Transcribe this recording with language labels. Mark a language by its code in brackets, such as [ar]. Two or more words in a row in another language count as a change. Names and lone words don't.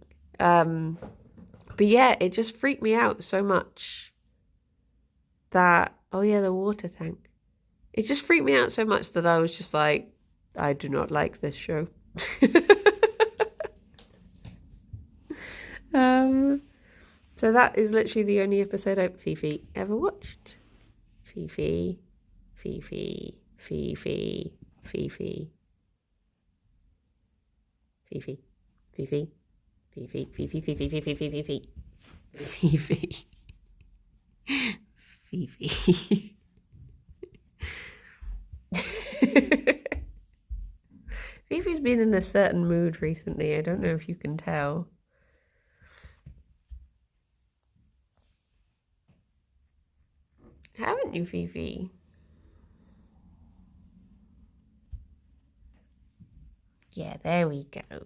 [en] But yeah, it just freaked me out so much that, oh yeah, the water tank. It just freaked me out so much that I was just like, I do not like this show. So that is literally the only episode Fifi ever watched. Fifi, Fifi, Fifi, Fifi, Fifi, Fifi, Fifi, Fifi, Fifi, Fifi, Fifi, Fifi, Fifi, Fifi. Fifi's been in a certain mood recently. I don't know if you can tell. Haven't you, Fifi? Yeah, there we go.